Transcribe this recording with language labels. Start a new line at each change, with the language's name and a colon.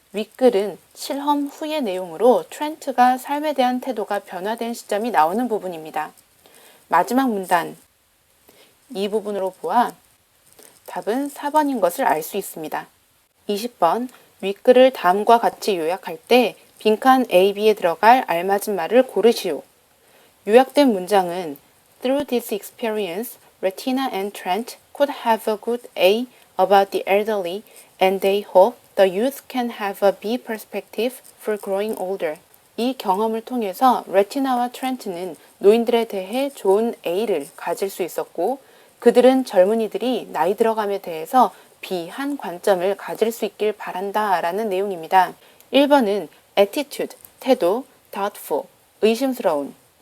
Korean: 윗글은 실험 후의 내용으로 트렌트가 삶에 대한 태도가 변화된 시점이 나오는 부분입니다. 마지막 문단 이 부분으로 보아 답은 4번인 것을 알 수 있습니다. 20번 윗글을 다음과 같이 요약할 때 빈칸 A, B에 들어갈 알맞은 말을 고르시오. 요약된 문장은
English: Through this experience, Retina and Trent could have a good A about the elderly and they hope the youth can have a B perspective for growing older.
Korean: 이 경험을 통해서 레티나와 트렌트는 노인들에 대해 좋은 A를 가질 수 있었고 그들은 젊은이들이 나이 들어감에 대해서 B한 관점을 가질 수 있길 바란다 라는 내용입니다. 1번은 attitude, 태도, doubtful, 의심스러운.